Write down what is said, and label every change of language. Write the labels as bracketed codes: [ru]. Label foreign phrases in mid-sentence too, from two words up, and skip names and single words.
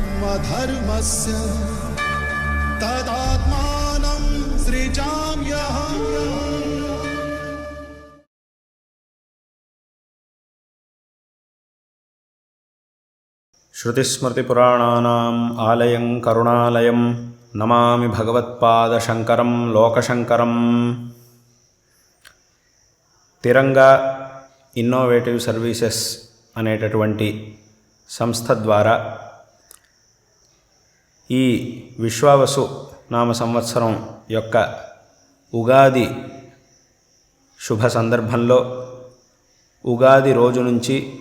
[sa] अधर्मस्य तदात्मानं सृजाम्यहम्। श्रुतिस्मृतिपुराणानाम् आलयं करुणालयं नमामि भगवत्पादशङ्करं लोकशङ्करं। [te] తిరంగా ఇన్నోవేటివ్ సర్వీసెస్ అనేటటువంటి సంస్థ ద్వారా ఈ విశ్వావసు నామ సంవత్సరం యొక్క ఉగాది శుభ సందర్భంలో ఉగాది రోజు నుంచి